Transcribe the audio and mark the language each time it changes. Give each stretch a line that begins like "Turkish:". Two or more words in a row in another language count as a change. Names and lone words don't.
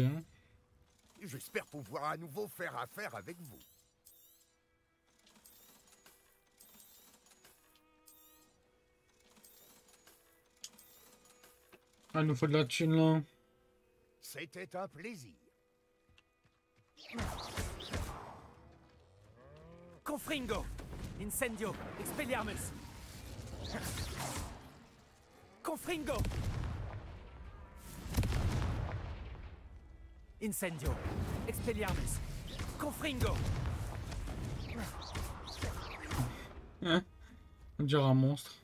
French: J'espère pouvoir à nouveau faire affaire avec vous. Ah, il nous faut de la thune là. C'était un plaisir. Confringo. Incendio. Expelliarmus. Confringo. Incendio. Expelliarmus. Confringo. Hein? On dirait un monstre.